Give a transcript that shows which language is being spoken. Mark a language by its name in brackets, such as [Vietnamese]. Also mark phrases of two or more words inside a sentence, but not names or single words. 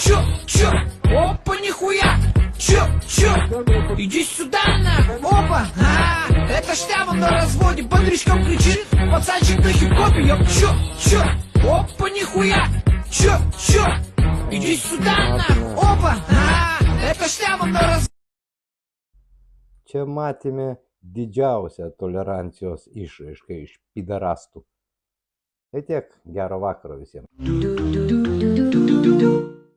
[Russian] Чё? Опа, нихуя! Чё? Иди сюда, нахуй! Опа! Это штамм на разводе, бодричком кричит, пацанчик на хип-хопе, ёп! Чё? Опа, нихуя! Чё? Иди сюда, нахуй! Опа! Это штамм на разводе. [Lithuanian] Čia matėme didžiausią tolerancijos išraišką iš pidarastų. Tai tiek, gero vakaro visiems.